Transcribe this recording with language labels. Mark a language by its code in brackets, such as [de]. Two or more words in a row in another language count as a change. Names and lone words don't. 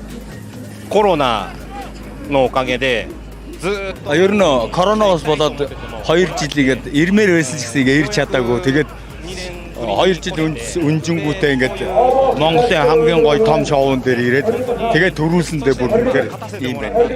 [ja] Corona のおかげでずっと [mn] ер нь коронавирус болоод 2 жилигээд ирмээр байсан ч гэсэн ирж чадаагүй. Тэгээд 2 жил үнжингүүтээ ингээд Монголын хамгийн гоё том шоуун дээр ирээд тэгээд төрүүлсэндээ бүр үнэхээр ийм байна.